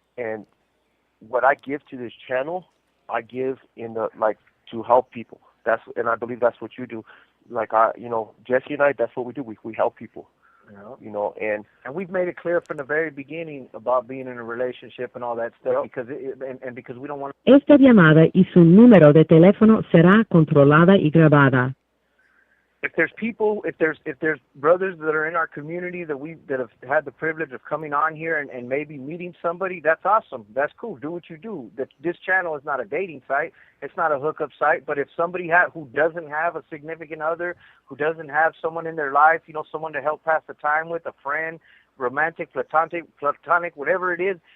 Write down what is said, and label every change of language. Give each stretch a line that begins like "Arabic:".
English: And what I give to this channel, I give to help people. And I believe that's what you do. Like Jasse and I, that's what we do. We help people. And we've made it clear from the very beginning about being in a relationship and all that stuff because because we don't want.
Spanish: Esta llamada y su número de teléfono será controlada y grabada.
English: If there's brothers that are in our community that have had the privilege of coming on here and maybe meeting somebody, that's awesome. That's cool. Do what you do. This channel is not a dating site. It's not a hookup site. But if somebody who doesn't have a significant other, who doesn't have someone in their life, someone to help pass the time with, a friend, romantic, platonic, whatever it is,